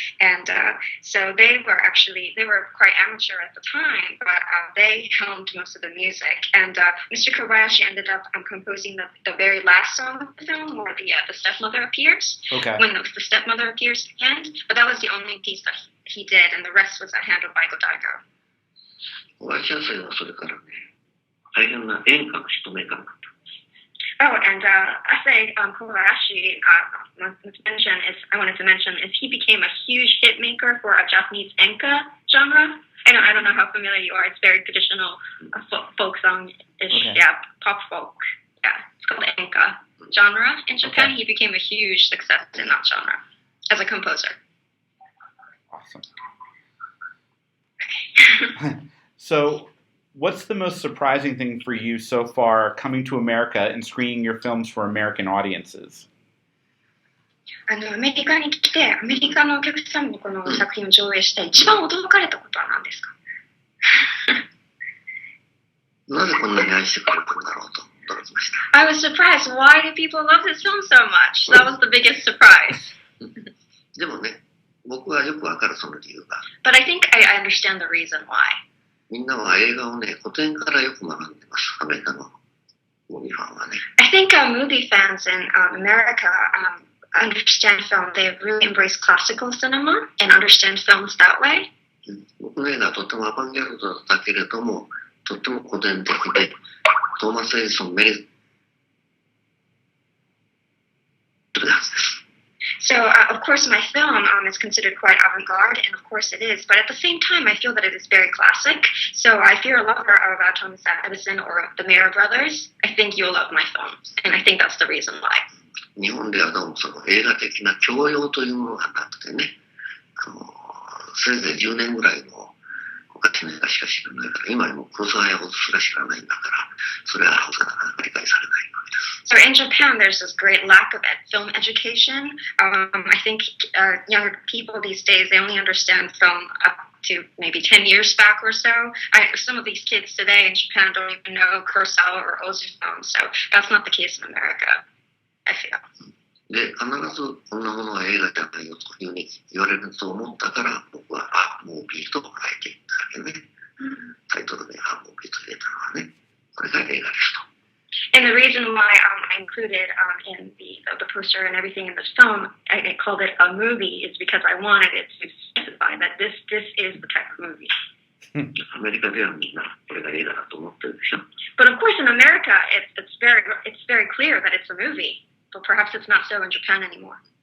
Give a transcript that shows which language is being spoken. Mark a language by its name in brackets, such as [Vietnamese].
[English] And so they were quite amateur at the time, but they helmed most of the music. And Mr. Kobayashi ended up composing the very last song of the film, where the stepmother appears. Okay. When the stepmother appears at the end. But that was the only piece that he did, and the rest was handled by Godaigo. [Japanese] 小林亜生はそれからね、大変な演歌の人メーカーになった。 [English] Oh, and I think Kobayashi I wanted to mention is he became a huge hit maker for a Japanese enka genre. I don't know how familiar you are. It's very traditional folk song-ish, Okay. yeah, pop folk. Yeah, it's called enka genre in Japan. Okay. He became a huge success in that genre as a composer. Awesome. So, what's the most surprising thing for you so far coming to America and screening your films for American audiences? [Japanese] アメリカに来て、アメリカのお客さんにこの作品を上映して一番驚かれたことは何ですか？なぜこんなに愛してくれるんだろうと驚きました。 [English] I was surprised. Why do people love this film so much? That was the biggest surprise. [Japanese] でもね、僕はよくわかるその理由が。 [English] But I think I understand the reason why. [Japanese] みんなは映画をね、古典からよく学んでます。アメリカのムービーファンはね。 [English] I think movie fans in America understand film. They really embrace classical cinema and understand films that way. [Japanese] 僕の映画はとってもアバンギャルドだけれども、とっても古典的で、トーマス・エジソン、メリットではずです。 [English] So, of course, my film is considered quite avant-garde, and of course it is. But at the same time, I feel that it is very classic. So, if you're a lover of Thomas Edison or the Mayer brothers, I think you'll love my films, and I think that's the reason why. [Japanese] 日本ではどうもその映画的な教養というものがなくてね、せいぜい10年ぐらいの昔の映画しか知らないから、今にも黒沢やオズすら知らないんだから、それはなかなか理解されないわけです。 [English] So in Japan, there's this great lack of film education. I think younger people these days, they only understand film up to maybe 10 years back or so. Some of these kids today in Japan don't even know Kurosawa or Ozu films, so that's not the case in America, I feel. [Japanese] で、必ずこんなものは映画じゃないよというふうに言われると思ったから、僕はムービーとあえて言ったわけね。タイトルでムービーと入れたのはね、これが映画ですと。 [English] And the reason why I included in the poster and everything in the film, I called it a movie, is because I wanted it to specify that this is the type of movie. [Japanese] アメリカではみんなこれが映画だと思ってるでしょ。 [English] But of course, in America, it's very clear that it's a movie. But perhaps it's not so in Japan anymore.